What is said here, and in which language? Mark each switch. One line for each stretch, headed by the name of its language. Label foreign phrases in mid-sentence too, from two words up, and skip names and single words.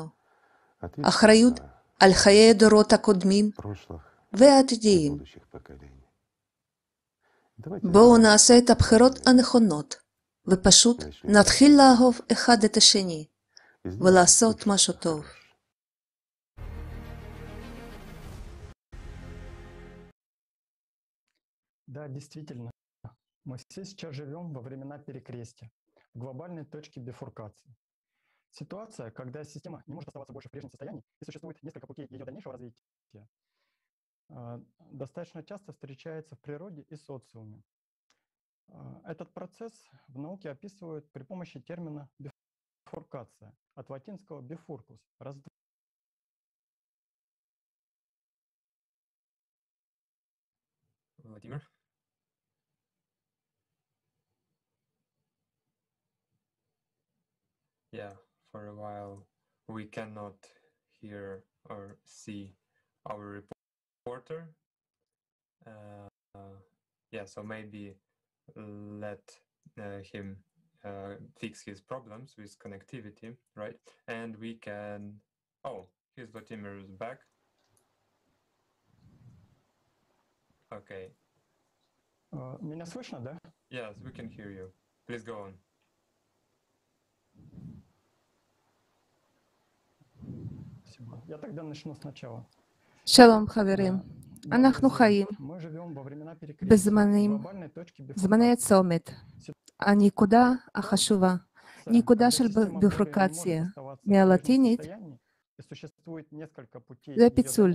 Hebrew: אחריות על חיי הדורות הקודמים והעתידיים. בואו נעשה את הבחירות הנכונות, ופשוט נתחיל לאהוב אחד את השני, ולעשות משהו טוב.
Russian: Да, действительно. Мы все сейчас живем во времена перекрестия, в глобальной точке бифуркации. Ситуация, когда система не может оставаться больше в прежнем состоянии, и существует несколько путей ее дальнейшего развития, достаточно часто встречается в природе и социуме. Этот процесс в науке описывают при помощи термина бифуркация, от латинского bifurcus, раздвоение. Владимир?
English: Yeah, for a while we cannot hear or see our reporter. Yeah, so maybe let him fix his problems with connectivity, right? And we can... Oh, here's Vladimir is back. Okay.
Russian: Меня слышно, да?
English: Yes, we can hear you. Please go on.
Russian: Я тогда начну сначала.
Hebrew: שלום חברים, אנחנו חיים בזמני הצומת, הנקודה החשובה, נקודה של ביפורקציה מהלטינית, זה פיצול.